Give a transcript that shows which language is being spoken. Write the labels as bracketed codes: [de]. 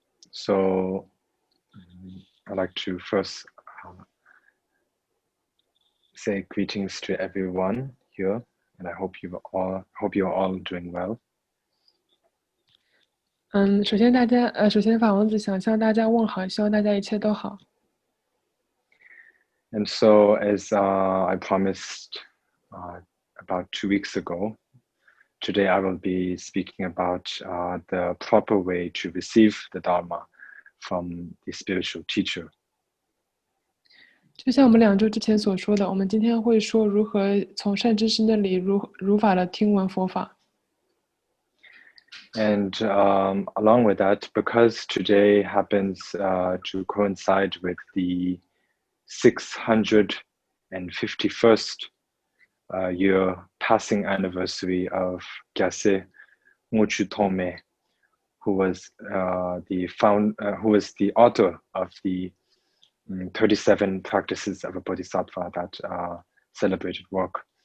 [en] So I'd like to first say greetings to everyone here, and I hope you're all doing well. [zh] 首先法王子想向大家问好，希望大家一切都好。 [en] And so, as I promised about 2 weeks ago, today I will be speaking about the proper way to receive the Dharma from the spiritual teacher. [zh] 就像我们2周之前所说的，我们今天会说如何从善知识那里如法的听闻佛法。 [en] And along with that, because today happens to coincide with the 651st year passing anniversary of Gyase Ngöchu Tome, who was the author of the 37 practices of a Bodhisattva that celebrated work.